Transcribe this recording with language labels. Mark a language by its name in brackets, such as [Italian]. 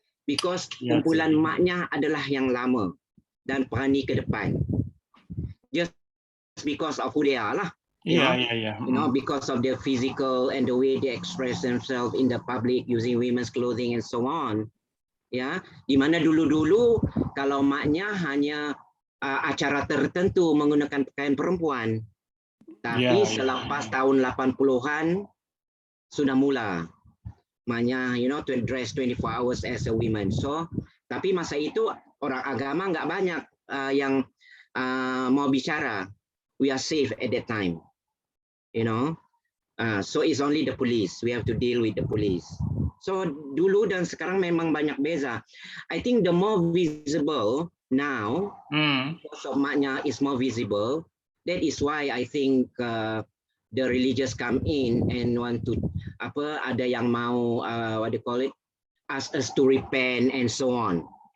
[English] Because [Malay] kumpulan maknya adalah yang lama dan berani ke depan. [English] Just because of who they are lah. You know, because of their physical and the way they express themselves in the public using women's clothing and so on. [Malay] Ya, di mana dulu-dulu kalau maknya hanya acara tertentu menggunakan pakaian perempuan. Tapi selepas tahun 80-an sudah mula maknya, [English] you know, to dress 24 hours as a woman. [Malay] So, tapi masa itu orang agama nggak banyak yang mau bicara. [English] We are safe at that time. You know, so it's only the police. We have to deal with the police. [Malay] So dulu dan sekarang memang banyak beza. [English] I think the more visible now, because of maknya is more visible. That is why I think the religious come in and want to [Malay] ada yang mau [English] what do you call it, ask us to repent and so on.